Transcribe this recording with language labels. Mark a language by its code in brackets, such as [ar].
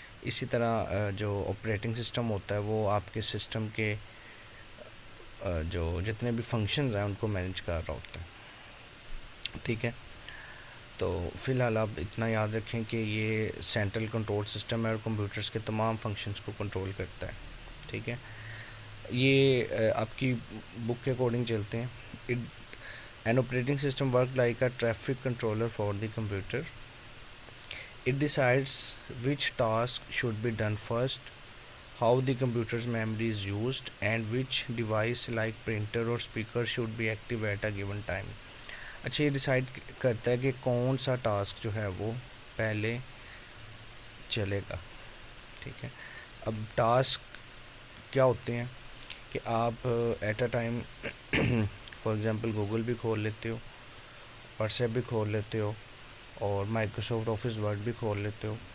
[ur] اسی طرح جو آپریٹنگ سسٹم ہوتا ہے وہ آپ کے سسٹم کے جو جتنے بھی فنکشنز ہیں ان کو مینیج کر رہا ہوتا ہے. ٹھیک ہے، تو فی الحال آپ اتنا یاد رکھیں کہ یہ سینٹرل کنٹرول سسٹم ہے اور کمپیوٹرز کے تمام فنکشنز کو کنٹرول کرتا ہے. ٹھیک ہے، یہ آپ کی بک کے اکارڈنگ چلتے ہیں. [en] An operating system works like a traffic controller for the computer. It decides which task should be done first, how the computer's memory is used, and which device like printer or speaker should be active at a given time. [ur] اچھا، یہ decide کرتا ہے کہ کون سا task جو ہے وہ پہلے چلے گا. ٹھیک ہے، اب ٹاسک کیا ہوتے ہیں کہ آپ [en] at a time [ur] for example Google بھی کھول لیتے ہو، واٹس ایپ بھی کھول لیتے ہو، اور مائکروسافٹ آفس ورڈ بھی کھول لیتے ہو.